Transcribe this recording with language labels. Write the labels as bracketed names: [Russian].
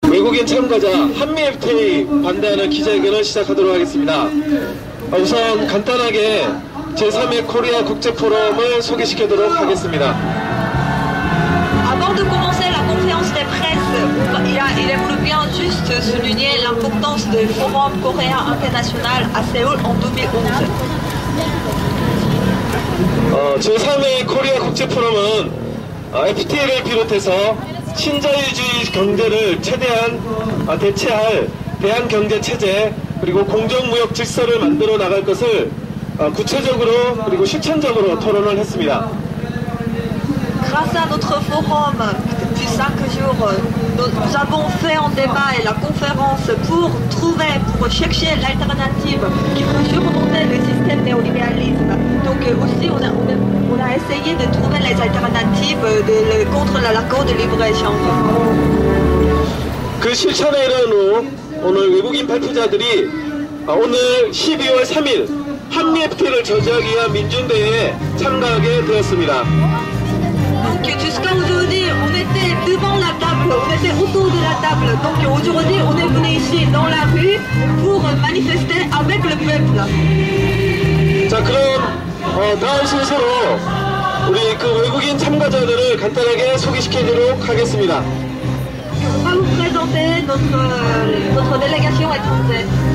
[Korean] 외국인 참가자 한미 FTA 반대하는 기자회견을 시작하도록 하겠습니다. 우선 간단하게 제3회 코리아 국제포럼을 소개시키도록 하겠습니다. [French] Avant de commencer la conférence des presses, il aimerait bien juste souligner l'importance du Forum coréen international à Séoul en 2011. [Korean] 제3회 코리아 국제포럼은 FTA를 비롯해서 신자유주의 경제를 최대한 대체할 대한경제체제 그리고 공정무역 질서를 만들어 나갈 것을 구체적으로 그리고 실천적으로 토론을 했습니다. [French] Grâce à notre forum depuis 5 jours, nous avons fait un débat et la conférence pour chercher l'alternative qui peut surmonter le système néolibéralisme. Donc aussi on a essayé de trouver les alternatives contre l'accord de libre-échange. [Korean] 그 실천에 이른 후 오늘 외국인 발표자들이 오늘 12월 3일 한미 FTA를 저지하기 위한 민중대회에 참가하게 되었습니다. [French] Donc jusqu'à aujourd'hui, on était devant la table, on était autour de la table. Donc aujourd'hui, on est venu ici dans la rue pour manifester avec le peuple. [Korean] 자, 그럼 다음 순서로 우리 그 외국인 참가자들을 간단하게 소개시키도록 하겠습니다. [French] On va vous présenter notre délégation étrangère.